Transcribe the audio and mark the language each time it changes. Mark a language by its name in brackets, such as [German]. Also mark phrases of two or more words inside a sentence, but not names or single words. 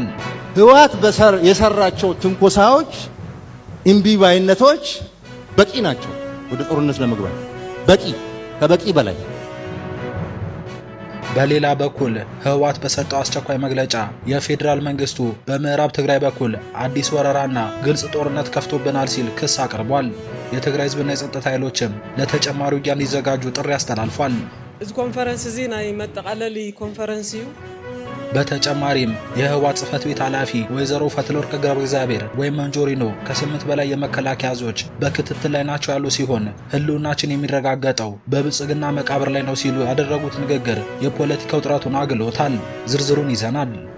[Amharic] ህወሓት የሰራቸው ትንኮሳዎች እምቢባይነቶች በቂ ናቸው ወደ ጦርነት ለመግባት ከበቂ በላይ። በሌላ በኩል ህወሓት በሰጠው አስቸኳይ መግለጫ የፌዴራል መንግስቱ በምዕራብ ትግራይ በኩል አዲስ ወረራና ግልጽ ጦርነት ከፍቶብናል ሲል ክስ አቅርቧል። የትግራይ ህዝብና የጸጥታ ኃይሎችም ለተጨማሪ ውጊያ እንዲዘጋጁ ጥሪ አስተላልፏል። [Tigrinya] እዚ ኮንፈረንስ እዚ ናይ መጠቃለሊ ኮንፈረንስ እዩ። [Amharic] በተጨማሪም የህወሓት ጽህፈት ቤት ኃላፊ ወይዘሮ ፈትለወርቅ ገብረ እግዚአብሔር ወይም መንጆሪኖ ከ8 በላይ የመከላከያ አዛዦች በክትትል ላይ ናቸው ያሉ ሲሆን ህልውናችን የሚረጋገጠው በብልጽግና መቃብር ላይ ነው ሲሉ ያደረጉት ንግግር የፖለቲካው ጥረቱን አግሎታል። ዝርዝሩን ይዘናል።